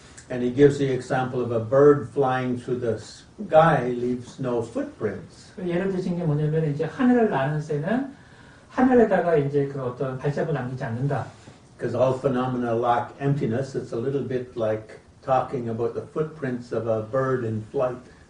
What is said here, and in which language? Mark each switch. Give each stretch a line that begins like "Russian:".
English: And he gives the example of a bird flying through the sky leaves no footprints.
Korean: 예를 드신 게 뭐냐면 이제 하늘을 나는 새는 하늘에다가 이제 그 어떤 발자국을 남기지 않는다.
English: Because all phenomena lack emptiness, it's a little bit like talking about the footprints of a bird in flight.